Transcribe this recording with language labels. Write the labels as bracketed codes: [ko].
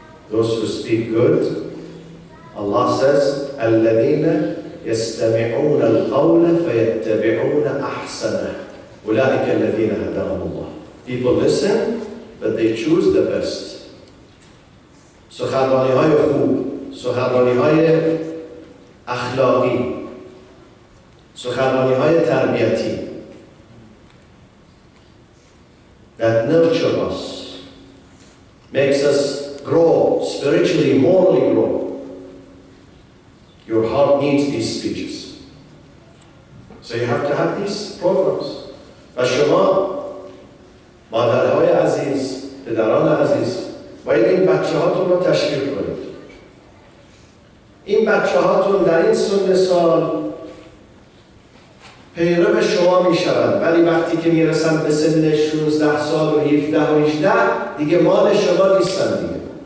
[en] Those who speak good, Allah says, [ar] الَّذِينَ يستمعون القول فيتبعون أحسنه أولئك الذين هداهم الله. [en] People listen, but they choose the best. [fa] سخنرانی‌های خوب، سخنرانی‌های اخلاقی، سخنرانی‌های تربیتی [en] that nurture us, makes us grow spiritually, morally grow. Your heart needs these speeches. So you have to have these programs. [fa] و شما مادرهای عزیز، پدران عزیز، باید این بچه هاتون رو تشویق کنید. این بچه هاتون در این سن سال پیرو شما می شوند، ولی وقتی که می رسند به سن 16 سال و 17 و 18 دیگه مال شما نیستن دیگه.